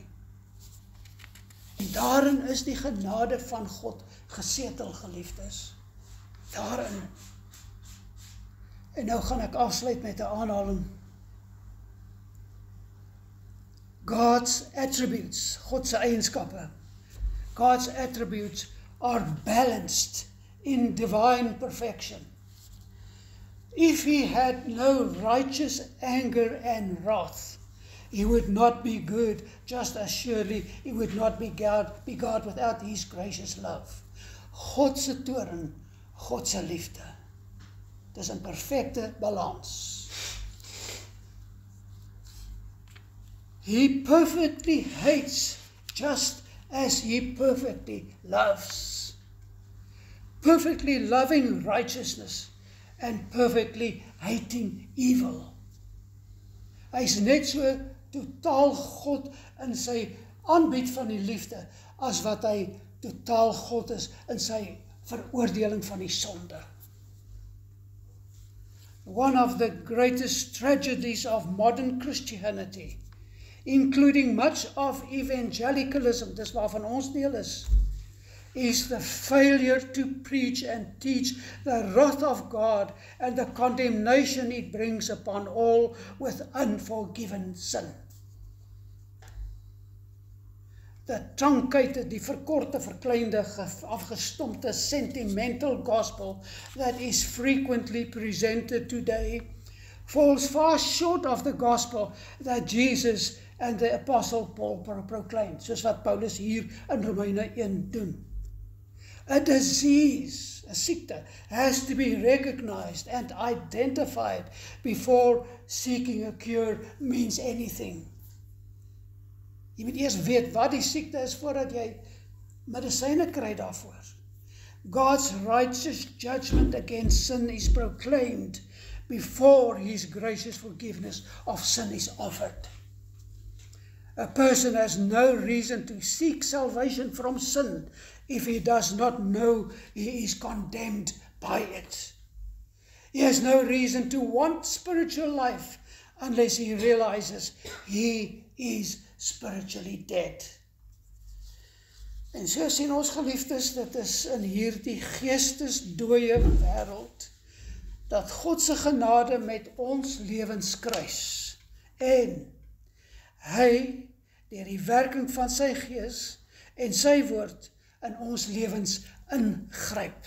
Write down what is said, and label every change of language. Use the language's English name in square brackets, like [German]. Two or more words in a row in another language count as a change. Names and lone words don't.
[Afrikaans] En daarin is die genade van God gesetel, geliefdes. Daarin. En nou gaan ek afsluit met 'n aanhaling. [English] God's attributes, [Afrikaans] God se eienskappe. [English] God's attributes are balanced in divine perfection. If he had no righteous anger and wrath, he would not be good, just as surely he would not be God without his gracious love. [Afrikaans] God se toorn, God se liefde. Dis 'n perfekte balans. [English] He perfectly hates just as he perfectly loves. Perfectly loving righteousness and perfectly hating evil. [Afrikaans] Hy is net so totaal God in sy aanbied van die liefde as wat hy totaal God is in sy veroordeling van die sonde. [English] One of the greatest tragedies of modern Christianity, including much of evangelicalism, [Afrikaans] dis waarvan ons deel is [English] the failure to preach and teach the wrath of God and the condemnation it brings upon all with unforgiven sin. The truncated, [Afrikaans] die verkorte, verkleinde, afgestompte, [English] sentimental gospel that is frequently presented today falls far short of the gospel that Jesus and the Apostle Paul proclaimed, [Afrikaans] soos wat Paulus hier in Romeine 1 doen. [English] A disease, a siekte, has to be recognized and identified before seeking a cure means anything. [Afrikaans] Jy moet eers weet wat die siekte is voordat jy medisyne kry daarvoor. [English] God's righteous judgment against sin is proclaimed before his gracious forgiveness of sin is offered. A person has no reason to seek salvation from sin if he does not know he is condemned by it. He has no reason to want spiritual life unless he realizes he is spiritually dead. [Afrikaans] En so sien ons geliefdes, dit is in hierdie geestesdooie wêreld dat God se genade met ons lewens kruis en hy deur die werking van sy gees en sy woord in ons lewens ingryp.